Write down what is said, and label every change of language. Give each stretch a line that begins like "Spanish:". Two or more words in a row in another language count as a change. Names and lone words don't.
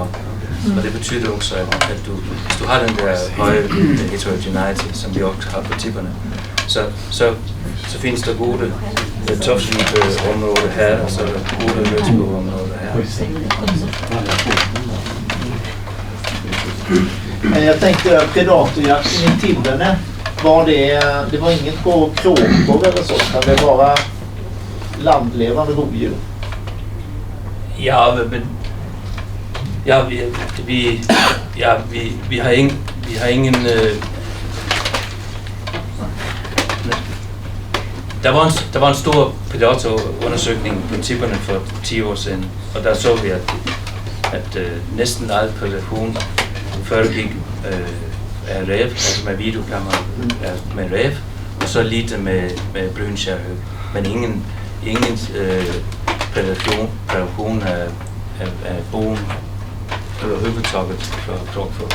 Danish: Og det betyder også, at hvis du har den der høje heterogeneity, som vi også har på Tipperne, så findes der gode tofsvipe-områder her, og så er der gode rødsbo-områder her.
Swedish: Men jag tänkte predatorjakten i Tipperne, det var inget på kråkor eller så, utan det var bara landlevande rovdjur.
Danish: Ja, men vi har ingen der var en stor predatorundersøgning på Tipperne for 10 år siden, og der så vi at næsten alt predation foregik af ræv, altså med videokamera med ræv, og så lidt med brunskærhøg, men ingen predation af bogen eller høvetaget for krogfugler.